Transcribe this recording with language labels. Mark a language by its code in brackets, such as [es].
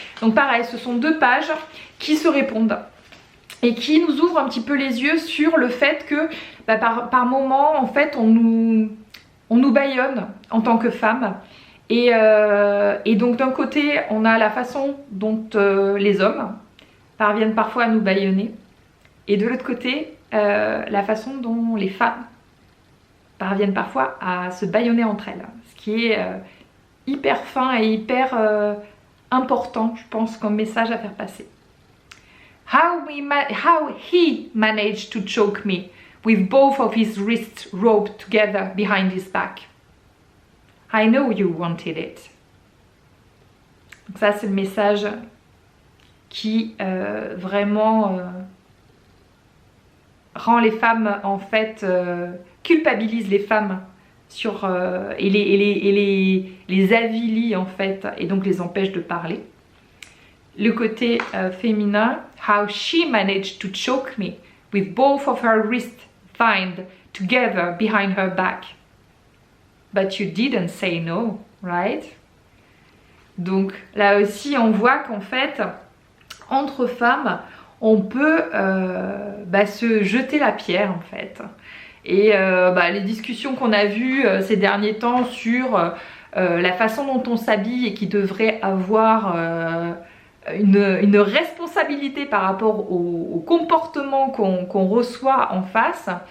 [fr] Donc pareil, ce sont deux pages qui se répondent et qui nous ouvrent un petit peu les yeux sur le fait que par moment en fait on nous bâillonne en tant que femme, et donc d'un côté on a la façon dont les hommes parviennent parfois à nous bâillonner, et de l'autre côté la façon dont les femmes parviennent parfois à se bâillonner entre elles, ce qui est hyper fin et hyper important, je pense, comme message à faire passer. [en] How he managed to choke me with both of his wrists roped together behind his back. I know you wanted it. [fr] Donc ça c'est le message qui vraiment rend les femmes en fait culpabilise les femmes sur et les avilit en fait, et donc les empêche de parler. Le côté féminin, [en] how she managed to choke me with both of her wrists bound together behind her back. But you didn't say no, right? [fr] Donc là aussi on voit qu'en fait entre femmes on peut se jeter la pierre en fait. Et les discussions qu'on a vues ces derniers temps sur la façon dont on s'habille et qui devrait avoir une responsabilité par rapport au comportement qu'on reçoit en face,